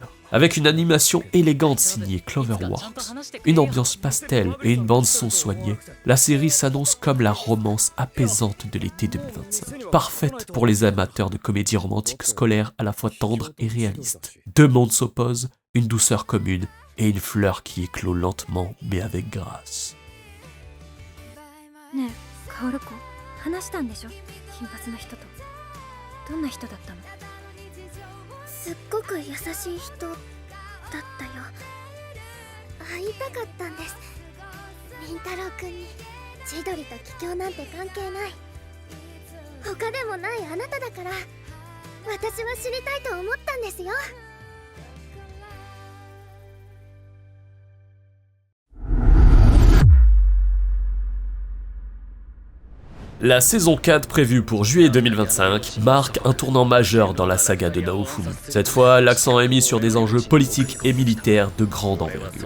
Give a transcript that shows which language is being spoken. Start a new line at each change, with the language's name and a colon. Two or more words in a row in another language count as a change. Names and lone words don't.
French: Avec une animation élégante signée Cloverworks, une ambiance pastel et une bande-son soignée, la série s'annonce comme la romance apaisante de l'été 2025. Parfaite pour les amateurs de comédies romantiques scolaires à la fois tendres et réalistes. Deux mondes s'opposent, une douceur commune et une fleur qui éclot lentement mais avec grâce.
Japanese: ねえ、カオルコ、話したんでしょ？金髪の人と。どんな人だったの？すっごく優しい人だったよ。会いたかったんです。凛太郎くんに。千鳥と桔梗なんて関係ない。他でもないあなただから、私は知りたいと思ったんですよ。
French: La saison 4 prévue pour juillet 2025 marque un tournant majeur dans la saga de Naofumi. Cette fois, l'accent est mis sur des enjeux politiques et militaires de grande envergure.